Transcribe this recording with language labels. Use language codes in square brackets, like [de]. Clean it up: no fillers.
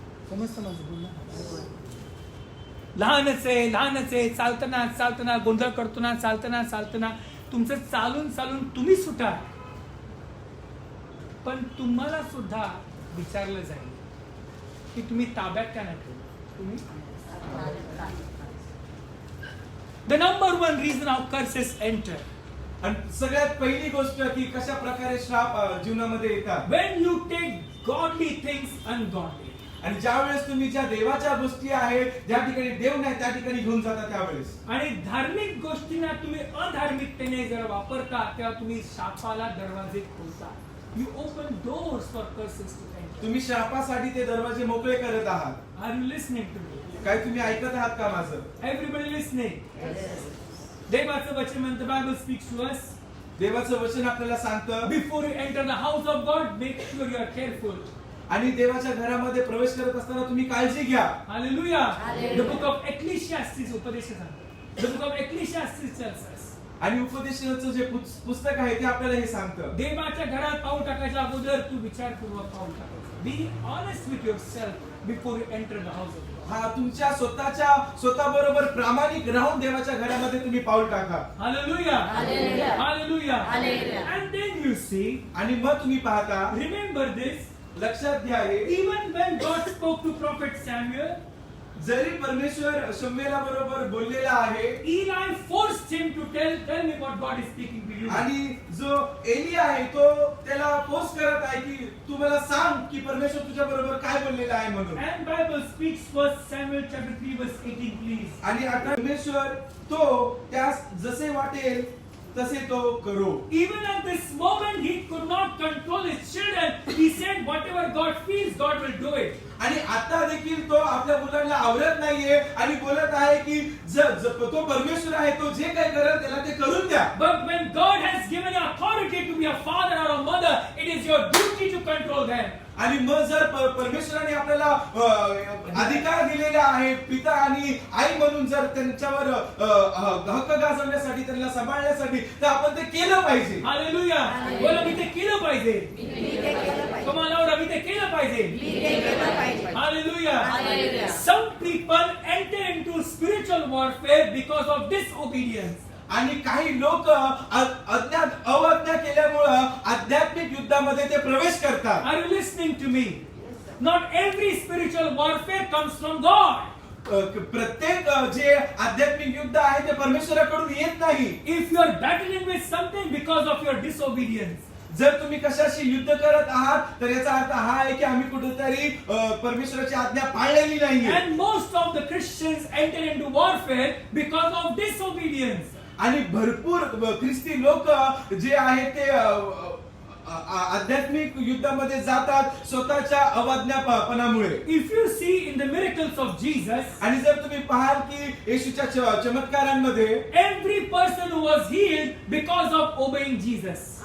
[mr] समजतं माझं बोलणं? लहानच आहे, चालताना गोंधळ करताना, चालताना तुमचं चालून तुम्ही सुटा, पण तुम्हाला सुद्धा विचारलं जाईल की तुम्ही ताब्यात का नाही ठेवलं. तुम्ही [en] The number one reason of curses enter. [mr] आणि सगळ्यात पहिली गोष्ट की कशा प्रकारे श्राप जीवनामध्ये येतात. [en] When you take godly things ungodly. [mr] आणि ज्या वेळेस तुम्ही ज्या देवाच्या गोष्टी आहेत, ज्या ठिकाणी देव नाही त्या ठिकाणी घेऊन जाता त्यावेळेस, आणि धार्मिक गोष्टींना तुम्ही अधार्मिकतेने जर वापरता तेव्हा तुम्ही शापाला दरवाजे खोलता. [en] You open doors for curses to enter. [mr] तुम्ही शापासाठी ते दरवाजे मोकळे करत आहात. [en] Are you listening to me? [mr] काय तुम्ही ऐकत आहात का माझं? [en] Everybody listening? [mr] देवाचं वचन म्हणतं, [en] Bible speaks to us. [mr] देवाचं वचन आपल्याला सांगतं, [en] Before you enter the house of God, make sure you are careful. [mr] आणि देवाच्या घरामध्ये प्रवेश करत असताना तुम्ही काळजी घ्या. [en] Hallelujah. The book of Ecclesiastes [mr] उपदेश सांगतो. [en] The book of Ecclesiastes tells us. [mr] आणि उपदेशाचं जे पुस्तक आहे ते आपल्याला हे सांगतं. देवाच्या घरात पाऊल टाकायच्या अगोदर तू विचारपूर्वक पाऊल टाकायचं. [en] Be honest with yourself before you enter the house of God. [mr] हा, तुमच्या स्वतःबरोबर प्रामाणिक राहून देवाच्या घरामध्ये तुम्ही पाऊल टाका. [en] Hallelujah. Hallelujah. Hallelujah. Hallelujah. And then you see, [mr] आणि मग तुम्ही पाहता, [en] remember this, [mr] लक्षात घ्या हे, [en] even when God spoke to prophet Samuel, [mr] जरी परमेश्वर शमूएला बरोबर बोललेला आहे, [en] Eli forced him to tell me what God is speaking to you. [mr] आणि जो एली आहे तो त्याला फोर्स करत आहे की तू मला सांग की परमेश्वर तुझ्या बरोबर काय बोललेला आहे म्हणून. [en] And Bible speaks 1 Samuel chapter 3 verse 18, please. [mr] आणि आता परमेश्वर तो त्यास जसे वाटेल तसे तो करो. [en] Even at this moment he could not control his children. He said whatever God feels, God will do it. [mr] आणि आता देखील तो आपल्या मुलांना आवरत नाहीये आणि बोलत आहे की तो परमेश्वर आहे, तो जे काही करेल त्याला ते करून द्या. [en] But when God has given you authority to be a father or a mother, it is your duty to control them. [mr] आणि मग जर परमेश्वराने आपल्याला अधिकार दिलेला आहे पिता आणि आई म्हणून, जर त्यांच्यावर हक्क गाजवण्यासाठी, त्यांना सांभाळण्यासाठी, तर आपण ते केलं पाहिजे. Hallelujah. बोला मी ते केलं पाहिजे. [en] Come on Lord, [mr] मी ते केलं पाहिजे. [en] Hallelujah. Hallelujah. Some people enter into spiritual warfare because of disobedience. [mr] आणि काही लोक अवज्ञा केल्यामुळं आध्यात्मिक युद्धामध्ये ते प्रवेश करतात. [en] Are you listening to me? Not every spiritual warfare comes from God. [mr] प्रत्येक जे आध्यात्मिक युद्ध आहे ते परमेश्वराकडून येत नाही. [en] If you are battling with something because of your disobedience, [mr] जर तुम्ही कशाशी युद्ध करत आहात तर याचा अर्थ हा आहे की आम्ही कुठेतरी परमेश्वराची आज्ञा पाळलेली नाहीये. [en] and most of the Christians enter into warfare because of disobedience. [mr] आणि भरपूर ख्रिस्ती लोक जे आहेत ते आध्यात्मिक युद्धामध्ये जातात स्वतःच्या अवज्ञापणामुळे. [en] If you see in the miracles of Jesus, [mr] आणि जर तुम्ही पाहाल की येशूच्या चमत्कारांमध्ये [en] every person who was healed because of obeying Jesus.